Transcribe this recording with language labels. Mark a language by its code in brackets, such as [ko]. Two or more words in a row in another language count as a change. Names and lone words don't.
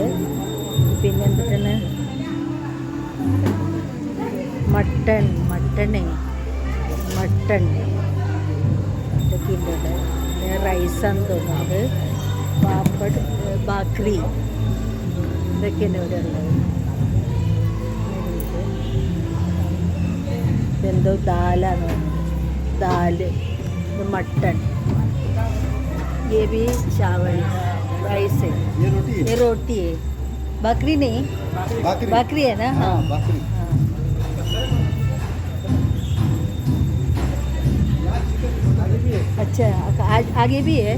[ml] പിന്നെ എന്തിട്ടാണ് മട്ടൺ ഇതൊക്കെ ഉണ്ട് ഇവിടെ. പിന്നെ റൈസാന്ന് തോന്നുന്നത്, പാപ്പഡ്, ബാക്രി ഇതൊക്കെയാണ് ഇവിടെ ഉള്ളത്. ഇതെന്തോ ദാലാണ് തോന്നുന്നത്, ദാല്, ഇത് മട്ടൺ, [hi] ये भी चावल राइस है, ये रोटी है, बकरी नहीं, बकरी है ना? हाँ बकरी। हाँ अच्छा, आगे भी है।